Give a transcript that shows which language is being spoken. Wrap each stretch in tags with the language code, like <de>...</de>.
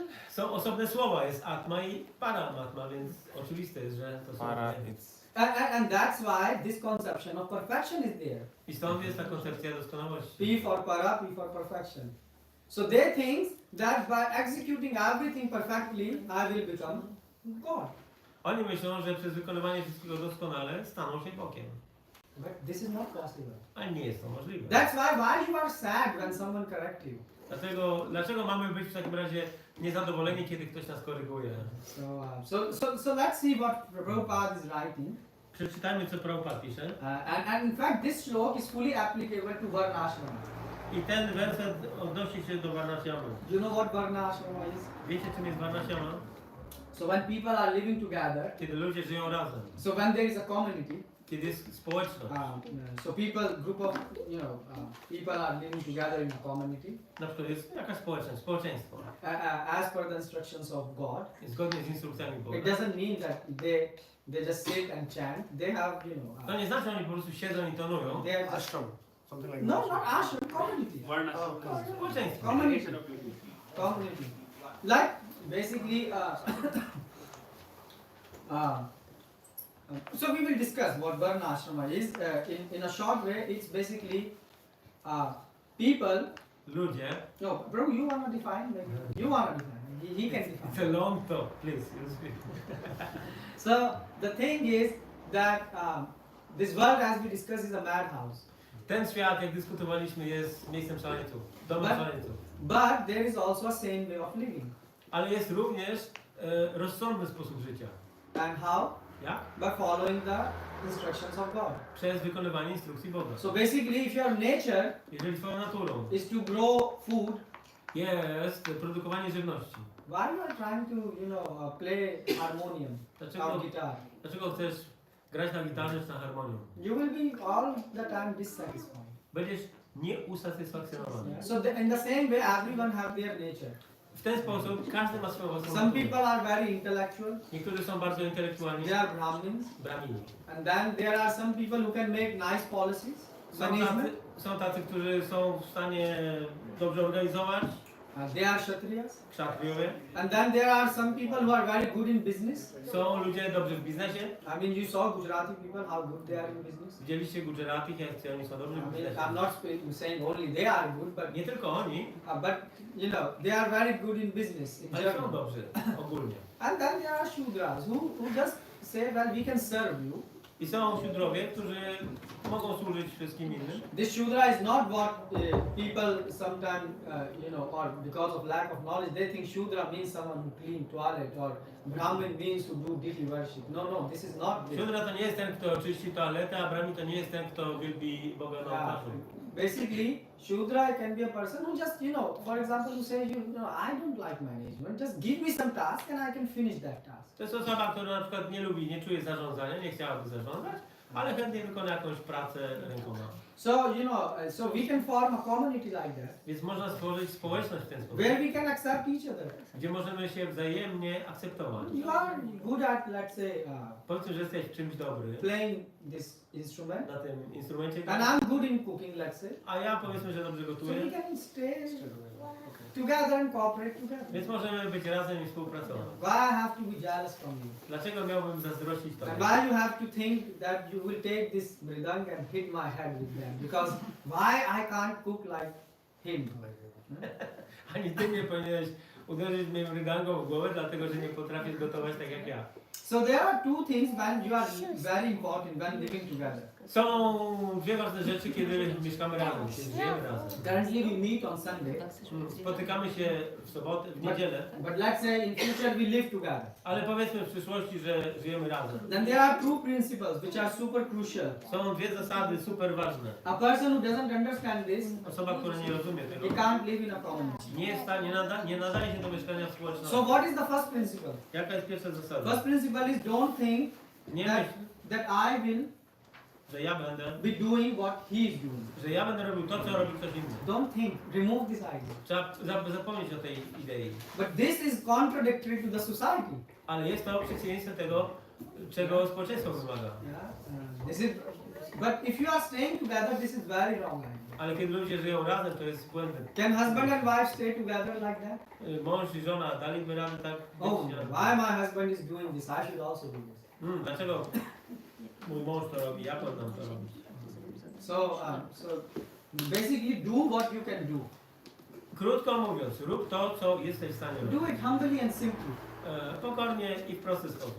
<pl>Są osobne słowa, jest atma i paramatma, więc oczywiste jest, że to są Para, dwie.</pl> <en>it's And that's why this conception of perfection is there.</en> <pl>I stąd jest ta koncepcja doskonałości.</pl> <en>P for para, P for perfection. So they think that by executing everything perfectly, I will become God.</en> <pl>Oni myślą, że przez wykonywanie wszystkiego doskonale staną się Bogiem.</pl> <en>But this is not possible.</en> <pl>Ale nie jest to możliwe.</pl> <en>That's why you are sad when someone corrects you.</en> <pl>Dlaczego mamy być w takim razie niezadowoleni, kiedy ktoś nas koryguje?</pl> <en>So let's see what Prabhupada is writing.</en> <pl>Przeczytajmy, co Prabhupada pisze.</pl> <en>And in fact, this slok is fully applicable to Varnashrama.</en> <pl>I ten werset odnosi się do Varnashrama.</pl> <en>Do you know what Varnashrama is?</en> <pl>Wiecie, czym jest Varnashrama?</pl> <en>So when people are living together,</en> <pl>Kiedy ludzie żyją razem.</pl> <en>so when there is a community,</en> <pl>Kiedy jest społeczność.</pl> <en>so group of, people are living together in a community,</en> <pl>Na przykład jest jakaś społeczność, społeczeństwo.</pl> <en>as per the instructions of God.</en> <pl>Zgodnie z instrukcjami Boga.</pl> <en>It doesn't mean that they just sit and chant. They have,</en> <pl>To nie znaczy, że oni po prostu siedzą i tonują.</pl> <en>they have Ashram, something like no, that. not ashram, community.</en> <pl>Społeczeństwo.</pl> <en>Community. Community. Like basically, so we will discuss what Varna Ashrama is. In a short way, it's basically people.</en> <pl>Ludzie.</pl> <en>No, bro, you wanna define? Like, you wanna define? He can It's a define. long talk, please. You speak. So the thing is that this world, as we discussed, is a madhouse.</en> <pl>Ten świat, jak dyskutowaliśmy, jest miejscem szaleńców, domem</pl> <en>But-</en> <pl>szaleńców.</pl> <en>But there is also a sane way of living.</en> <pl>Ale jest również rozsądny sposób życia.</pl> <en>And how?</en> <pl>Jak?</pl> <en>By following the instructions of God.</en> <pl>Przez wykonywanie instrukcji Boga.</pl> <en>So basically, if your nature</en> <pl>Jeżeli twoją naturą</pl> <en>is to grow food,</en> <pl>jest produkowanie żywności,</pl> <en>why you are trying to, play harmonium or guitar?</en> <pl>dlaczego chcesz grać na gitarze czy na harmonium?</pl> <en>You will be all the time dissatisfied.</en> <pl>Będziesz nieusatysfakcjonowany.</pl> <en>So in the same way, everyone have their nature.</en> <pl>W ten sposób każdy ma swoją własną</pl> <en>Some</en> <pl>naturę.</pl> <en>people are very intellectual.</en> <pl>Niektórzy są bardzo intelektualni,</pl> <en>They are Brahmins.</en> <pl>bramini.</pl> <en>And then there are some people who can make nice policies, management.</en> <pl>Są tacy, którzy są w stanie dobrze organizować,</pl> <en>They are Kshatriyas.</en> <pl>kszatriowie.</pl> <en>And then there are some people who are very good in business.</en> <pl>Są ludzie dobrzy w biznesie.</pl> <en>I mean, you saw Gujarati people, how good they are in business.</en> <pl>Widzieliście Gujaratich, jak oni są dobrzy w</pl> <en>I mean,</en> <pl>biznesie.</pl> <en>I'm not saying only they are good, but</en> <pl>Nie tylko oni,</pl> <en>but they are very good in business in</en> <pl>ale są</pl> <en>Germany.</en> <pl>dobrzy ogólnie.</pl> <en>And then there are Shudras who just say, well, we can serve you.</en> <pl>I są siódrowie, którzy mogą służyć wszystkim innym.</pl> <en>This Shudra is not what people sometimes, or because of lack of knowledge, they think Shudra means someone who clean toilet or Brahmin means to do deity worship. No, this is not this.</en> <pl>Siódra to nie jest ten, kto czyści toaletę, a brahmin to nie jest ten, kto wielbi Boga na ołtarzu.</pl> <en>Basically, Shudra can be a person who just, for example, who says, I don't like management, just give me some task and I can finish that task.</en> <pl>To jest osoba, która na przykład nie lubi, nie czuje zarządzania, nie chciałaby zarządzać, ale chętnie wykona jakąś pracę rękoma.</pl> <en>So, so we can form a community like that,</en> <pl>Więc można stworzyć społeczność w ten sposób,</pl> <en>where we can accept each other.</en> <pl>gdzie możemy się wzajemnie akceptować.</pl> <en>You are good at, let's say,</en> <pl>Powiedzmy, że jesteś w czymś dobry,</pl> <en>playing this instrument,</en> <pl>na tym instrumencie,</pl> <en>and I'm good in cooking, let's say.</en> <pl>a ja powiedzmy, że dobrze</pl> <en>So we</en> <pl>gotuję,</pl> <en>can stay together and cooperate together.</en> <pl>więc możemy być razem i współpracować.</pl> <en>Why I have to be jealous from you?</en> <pl>Dlaczego miałbym zazdrościć</pl> <en>And</en> <pl>Tobie?</pl> <en>why you have to think that you will take this mridang and hit my head with them? Because why I can't cook like him?</en> <pl>Ani Ty nie powinieneś uderzyć mnie rydangą w głowę, dlatego że nie potrafisz gotować tak jak ja.</pl> <en>So there are two things when you are very important when living together.</en> <pl>Są dwie ważne rzeczy, kiedy mieszkamy razem, kiedy żyjemy razem.</pl> <en>Currently we meet on Sunday,</en> <pl>Spotykamy się w sobotę, w niedzielę,</pl> <en>but let's say in future we live together.</en> <pl>ale powiedzmy w przyszłości, że żyjemy razem.</pl> <en>Then there are two principles which are super crucial.</en> <pl>Są dwie zasady super ważne.</pl> <en>A person who doesn't understand this,</en> <pl>Osoba, która nie rozumie</pl> <en>he</en> <pl>tego,</pl> <en>can't live in a community.</en> <pl>nie nadaje się do mieszkania w</pl> <en>So</en> <pl>społeczności.</pl> <en>what is the first principle?</en> <pl>Jaka jest pierwsza zasada?</pl> <en>First principle is don't think</en> <pl>Nie</pl> <en>that,</en> <pl>myśl,</pl> <en>that I will</en> <pl>że ja będę</pl> <en>doing what he is doing.</en> <pl>że ja będę robił to, co robi ktoś inny.</pl> <en>Don't think, remove this idea.</en> <pl>Trzeba zapomnieć o tej idei.</pl> <en>But this is contradictory to the society.</en> <pl>Ale jest to przeciwieństwem tego, czego społeczeństwo wymaga.</pl> <en>Yeah? This is, but if you are staying together, this is very wrong idea.</en> <pl>Ale kiedy ludzie żyją razem, to jest błędem.</pl> <en>Can husband and wife stay together like that?</en> <pl>Mąż i żona daliby radę tak?</pl> <en>Oh, why my husband is doing this? I should also do this.</en> <pl>Dlaczego mój mąż to robi? Ja powinnam to robić.</pl> <en>So basically, do what you can do.</en> <pl>Krótko mówiąc, rób to, co jesteś w stanie robić.</pl> <en>Do it humbly and simply,</en> <pl>Pokornie i w prosty sposób.</pl>